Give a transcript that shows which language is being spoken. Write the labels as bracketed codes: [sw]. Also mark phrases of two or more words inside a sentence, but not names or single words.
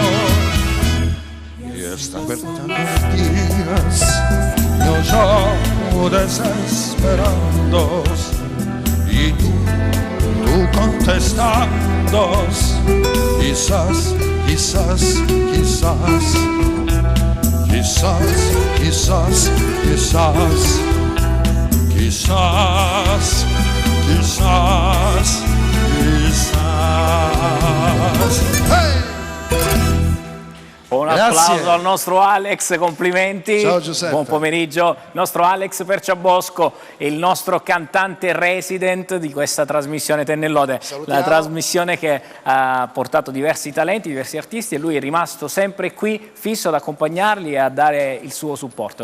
[es] Y está perdiendo los días, yo desesperando y tú contestando quizás, quizás, quizás, quizás, quizás, quizás, quizás, quizás, quizás. Hey! [it] Un applauso al nostro Alex, complimenti. Ciao Giuseppe. Buon pomeriggio. Il nostro Alex Perciabosco è il nostro cantante resident di questa trasmissione Tennellode. Salutiamo. La trasmissione che ha portato diversi talenti, diversi artisti, e lui è rimasto sempre qui, fisso ad accompagnarli e a dare il suo supporto.